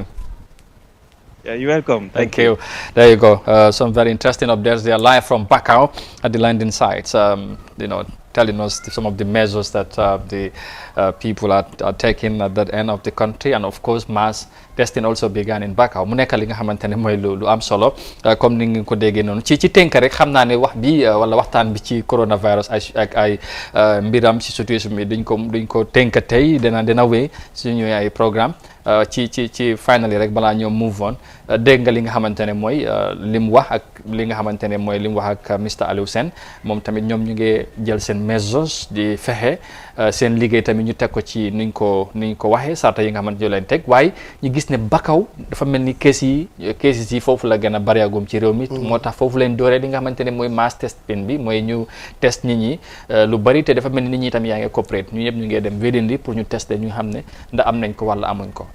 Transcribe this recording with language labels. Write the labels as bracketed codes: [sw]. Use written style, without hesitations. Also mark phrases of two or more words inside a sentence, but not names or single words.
[en] Yeah, you're welcome. Thank you. There you go. Some very interesting updates. They are live from Bakau at the landing sites. Telling us some of the measures that the people are taking at that end of the country, and of course mass testing also began in Bakau. [wo] Mu nekk li nga xamante ne mooy lu am solo comme ni nga ko déggee noonu ci tënk rek xam naa ne wax bi wala waxtaan bi ci coronavirus ay mbiram ci situation bi duñ ko tënk tey dina wéy suñu ay programme ci finally rek balaa ñoo [en] move on [wo] dégg nga li nga xamante ne mooy lim wax ak li nga xamante ne mooy lim wax ak Mr. Aliu Sène moom tamit ñoom ñu ngi jël seen measures di fexe seen liggéey tamit ñu teg ko ci nuñ ko waxee sarta yi nga xamante ñu leen teg waaye ñu gis ne Bakau dafa mel ni cases yi foofu la gën a bariagum ci réew mi moo tax foofu leen dooree li nga xamante ne mooy [en] mass testing [wo] bi mooy ñu test nit ñi lu bari te dafa mel ni nit ñi tam yaa ngi coopérate ñu ñëpp ñu ngi dem wédindi pour ñu tester ñu xam ne ndax am nañ ko wala amuñ ko.